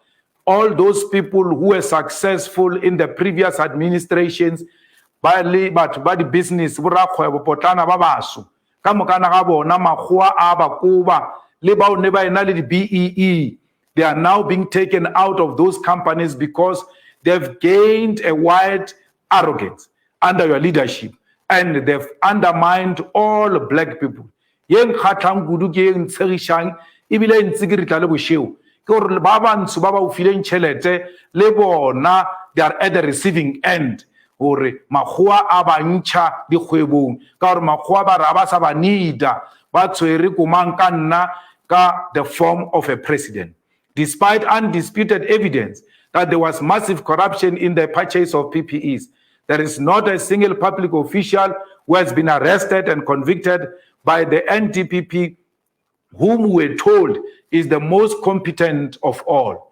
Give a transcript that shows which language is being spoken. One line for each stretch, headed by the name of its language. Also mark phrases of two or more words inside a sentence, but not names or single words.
English: All those people who were successful in the previous administrations, by the business, BEE, they are now being taken out of those companies because they've gained a wide arrogance under your leadership, and they've undermined all black people.
Northern Sotho: Yeng khatlang kudu ke eng tshegishang ebile ntse ke re tla le bosheo ke gore ba bantsho ba ba o fileng tšhelete le bona
English: they are at the receiving end
Northern Sotho: gore makgowa a ba ntšha dikgwebong ka gore makgowa ba ra ba sa ba needa ba tshwere komang ka nna ka
English: the form of a president. Despite undisputed evidence that there was massive corruption in the purchase of PPEs, there is not a single public official who has been arrested and convicted by the NDPP, whom we're told is the most competent of all.